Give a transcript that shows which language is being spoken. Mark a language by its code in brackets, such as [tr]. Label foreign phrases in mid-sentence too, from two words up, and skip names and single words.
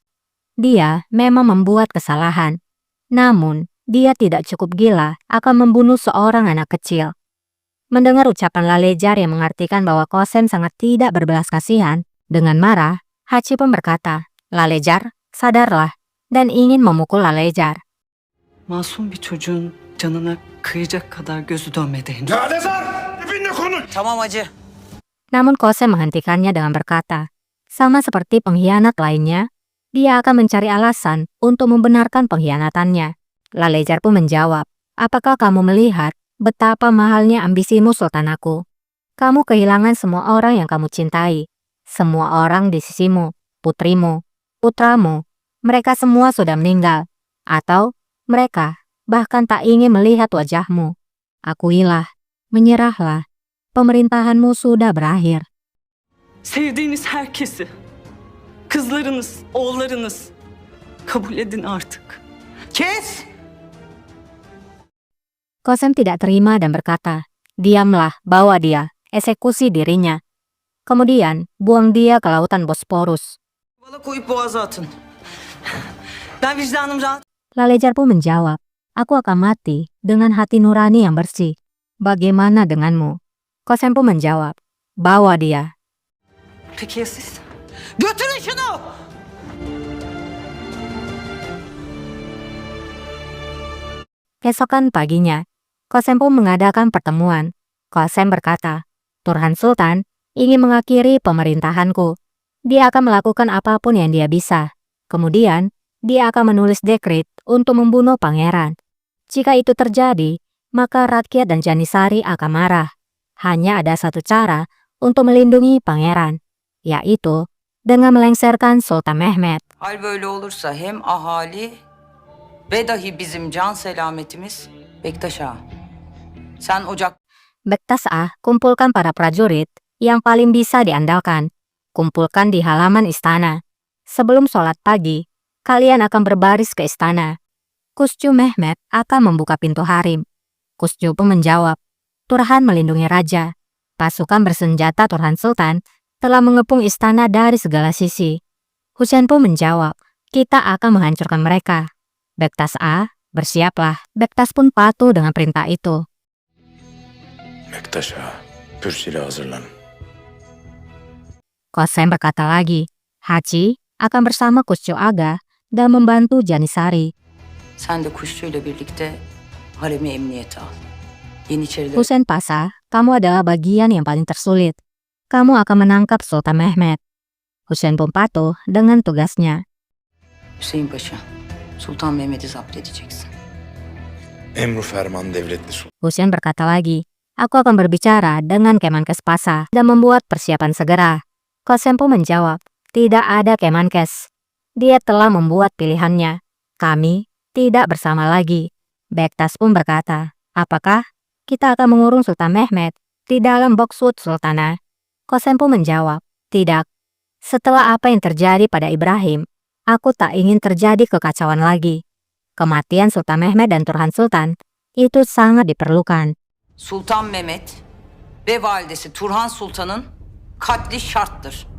[id] Dia memang membuat kesalahan. Namun, dia tidak cukup gila akan membunuh seorang anak kecil. Mendengar ucapan Lalejar yang mengartikan bahwa Qasem sangat tidak berbelas kasihan, dengan marah, Haji pun berkata, Lalejar, sadarlah, dan ingin memukul Lalejar. [tr] Masum bir çocuğun canına kıyacak kadar gözü dönmedi henüz. Lalezar! Dibinle konuş! Tamam hacı. [id] Namun Qasem menghentikannya dengan berkata, sama seperti pengkhianat lainnya, dia akan mencari alasan untuk membenarkan pengkhianatannya. Lalejar pun menjawab, apakah kamu melihat betapa mahalnya ambisimu, Sultanaku? Kamu kehilangan semua orang yang kamu cintai. Semua orang di sisimu, putrimu, putramu, mereka semua sudah meninggal. Atau mereka bahkan tak ingin melihat wajahmu. Akuilah, menyerahlah, pemerintahanmu sudah berakhir. [tr] Sevdiğiniz herkesi, kızlarınız, oğullarınız kabul edin artık. Kes! [id] Qasem tidak terima dan berkata, diamlah, bawa dia, eksekusi dirinya. Kemudian, buang dia ke lautan Bosporus. [tr] Bana koyup boğaza atın. Ben vicdanım rahat. [id] Lalejar pun menjawab, aku akan mati dengan hati nurani yang bersih. Bagaimana denganmu? Qasem pun menjawab, bawa dia. [tr] Peki ya siz? Götürün şunu! [id] Keesokan paginya, Qasem pun mengadakan pertemuan. Qasem berkata, Turhan Sultan ingin mengakhiri pemerintahanku. Dia akan melakukan apapun yang dia bisa. Kemudian, dia akan menulis dekret untuk membunuh pangeran. Jika itu terjadi, maka rakyat dan Janisari akan marah. Hanya ada satu cara untuk melindungi pangeran, yaitu dengan melengsarkan Sultan Mehmet. [tr] Hal böyle olursa hem ahali ve dahi bizim can selametimiz Bektaş Ağa. Sen ocak [id] Bektas Ah, kumpulkan para prajurit yang paling bisa diandalkan. Kumpulkan di halaman istana. Sebelum sholat pagi, kalian akan berbaris ke istana. Kuscu Mehmet akan membuka pintu harem. Kuscu pun menjawab, Turhan melindungi raja. Pasukan bersenjata Turhan Sultan telah mengepung istana dari segala sisi. Husain pun menjawab, kita akan menghancurkan mereka. Bektas A, bersiaplah. Bektas pun patuh dengan perintah itu. [tr] Bektaş Ağa, pür silah hazırlan. [id] Qasem berkata lagi, Haji, akan bersama Kuscu Aga dan membantu Janisari. [tr] Sen de kuşçuyla birlikte haremi emniyete al. Yeniçerileri [id] Hussein Pasha, kamu adalah bagian yang paling tersulit. Kamu akan menangkap Sultan Mehmet. Hussein pun patuh dengan tugasnya. [tr] Hüseyin Paşa, Sultan Mehmet'i zapt edeceksin. Emru ferman devletli sultan. [id] Hussein berkata lagi, aku akan berbicara dengan Kemenkes Pasha dan membuat persiapan segera. Qasem pun menjawab, tidak ada Kemenkes. Dia telah membuat pilihannya. Kami tidak bersama lagi. Bektas pun berkata, apakah kita akan mengurung Sultan Mehmet di dalam Boksut Sultana? Qasem pun menjawab, tidak. Setelah apa yang terjadi pada Ibrahim, aku tak ingin terjadi kekacauan lagi. Kematian Sultan Mehmet dan Turhan Sultan itu sangat diperlukan. [tr] Sultan Mehmet ve validesi Turhan Sultan'ın katli şarttır.